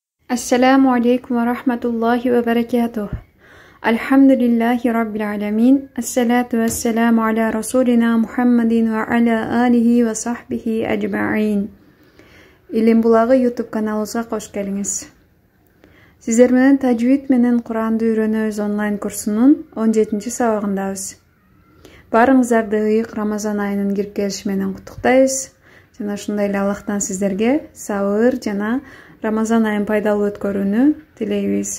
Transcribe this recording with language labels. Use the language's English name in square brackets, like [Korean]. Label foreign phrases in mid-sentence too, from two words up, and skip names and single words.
[Arabic] السلام عليكم ورحمة الله وبركاته الحمد لله رب العالمين. الصلاة والسلام على رسولنا محمد وعلى آله وصحبه أجمعين. [Kyrgyz] Илим Булагы YouTube каналыбызга кош келиңиз. Сиздер менен тажвид менен Куранды үйрөнөбүз онлайн курсунун 17-чи сабагындабыз. Барыңыздарды ыйык Рамазан айынын кирип келиши менен куттуктайбыз. Жана ушундай эле Аллахтан сиздерге сабыр жана Рамазан айын пайдалуу өткөрүүнү тилейбиз.